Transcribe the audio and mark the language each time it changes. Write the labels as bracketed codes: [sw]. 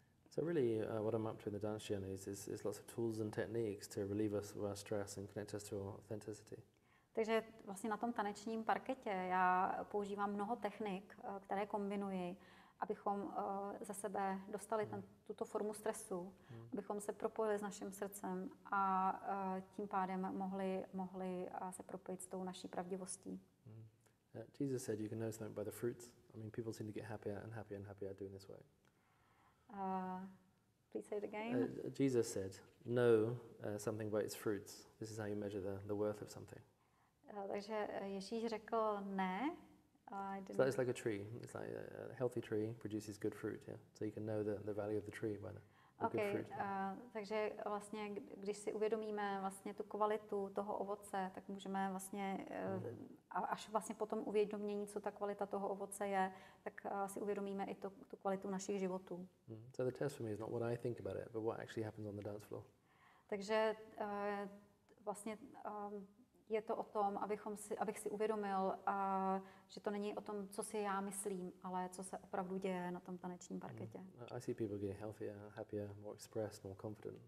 [en] So really, what I'm up to in the dance journeys is lots of tools and techniques to relieve us of our stress and connect us to authenticity. [cs] Takže vlastně na tom tanečním parketě já používám mnoho technik, které kombinuji, abychom za sebe dostali tuto formu stresu, abychom se propojili s naším srdcem a tím pádem mohli se propojit s tou naší pravdivostí. [en] Jesus said you can know something by the fruits. I mean, people seem to get happier and happier and happier doing this work. Please say it again. Jesus said, know something by its fruits. This is how you measure the worth of something. [cs] Takže Ježíš řekl ne. [en] So it's like a tree. It's like a healthy tree produces good fruit, yeah? So you can know the value of the tree by the good fruit. [cs] Takže vlastně, když si uvědomíme vlastně tu kvalitu toho ovoce, tak můžeme vlastně, až vlastně po tom uvědomění, co ta kvalita toho ovoce je, tak si uvědomíme i tu kvalitu našich životů. [en] So the test for me is not what I think about it, but what actually happens on the dance floor. [cs] Takže vlastně je to o tom, abych si uvědomil, že to není o tom, co si já myslím, ale co se opravdu děje na tom tanečním parketě. [en] I see people getting healthier, happier, more expressed, more confident.